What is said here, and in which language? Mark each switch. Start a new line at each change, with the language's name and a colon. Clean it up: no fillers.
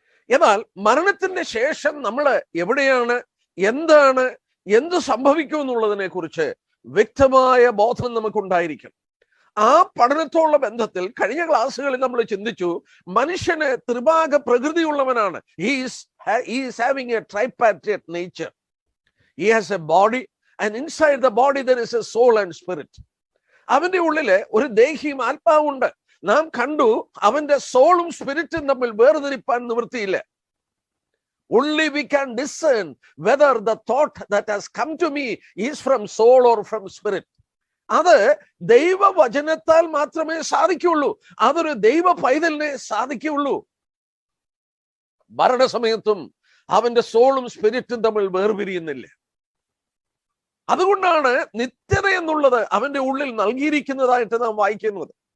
Malayalam: എന്നാൽ മരണത്തിന്റെ ശേഷം നമ്മൾ എവിടെയാണ്, എന്താണ്, എന്ത് സംഭവിക്കും എന്നുള്ളതിനെ കുറിച്ച് വ്യക്തമായ ബോധം നമുക്കുണ്ടായിരിക്കും. ആ പഠനത്തോടുള്ള ബന്ധത്തിൽ കഴിഞ്ഞ ക്ലാസ്സുകളിൽ നമ്മൾ ചിന്തിച്ചു, മനുഷ്യന് ത്രിഭാഗ പ്രകൃതിയുള്ളവനാണ്.
English: He is having a tripartite nature. He has a body and inside the body there is a soul and spirit.
Malayalam: അവന്റെ ഉള്ളില് ഒരു ദേഹിയും ആത്മാവുണ്ട്. നാം കണ്ടു, അവന്റെ സോളും സ്പിരിറ്റും തമ്മിൽ വേർതിരിപ്പാൻ നിവൃത്തിയില്ല.
English: Only we can discern whether the thought that has come to me is from soul or from spirit.
Malayalam: അത് ദൈവവചനത്താൽ മാത്രമേ സാധിക്കുള്ളൂ. അതൊരു ദൈവ പൈതലിനെ സാധിക്കുള്ളൂ. മരണസമയത്തും അവന്റെ സോളും സ്പിരിറ്റും തമ്മിൽ വേർപിരിയുന്നില്ല. അതുകൊണ്ടാണ് നിത്യത എന്നുള്ളത് അവന്റെ ഉള്ളിൽ നൽകിയിരിക്കുന്നതായിട്ട് നാം വായിക്കുന്നത്.